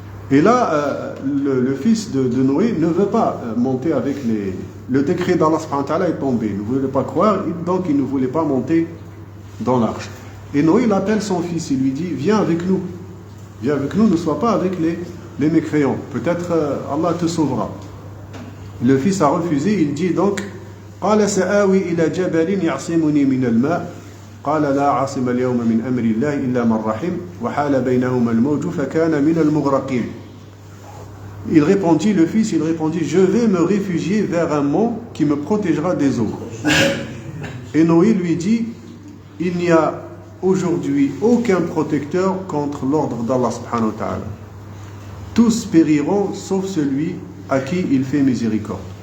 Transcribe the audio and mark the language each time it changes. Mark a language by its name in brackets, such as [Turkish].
[French] Et là, le fils de Noé ne veut pas monter avec les... Le décret d'Allah subhanahu wa ta'ala est tombé. Il ne voulait pas croire, donc il ne voulait pas monter dans l'arche. Et Noé, il appelle son fils, il lui dit, viens avec nous. Viens avec nous, ne sois pas avec les mécréants. Peut-être Allah te sauvera. Le fils a refusé, il dit donc, [Arabic] قال سآوي إلى جبل يعصمني من الماء قال لا عاصم اليوم من أمر الله إلا من رحم وحال بينهما الموج فكان من المغرقين. [French] Il répondit, le fils, il répondit, je vais me réfugier vers un mont qui me protégera des eaux. Et Noé lui dit, il n'y a aujourd'hui aucun protecteur contre l'ordre d'Allah subhanahu wa ta'ala. Tous périront sauf celui à qui il fait miséricorde.